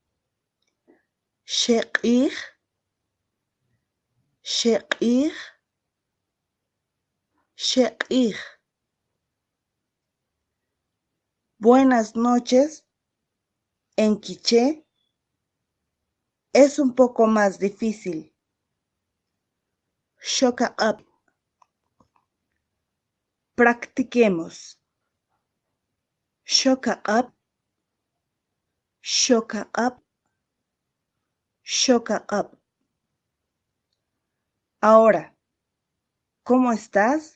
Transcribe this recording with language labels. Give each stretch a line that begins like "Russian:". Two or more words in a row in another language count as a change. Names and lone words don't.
Kʼicheʼ: Shekir, Shekir, Shekir.
Spanish: Buenas noches, en quiché, es un poco más difícil.
Kʼicheʼ: Shoka up. Practiquemos. Shoka up, shoka up, shoka up.
Spanish: Ahora, ¿cómo estás?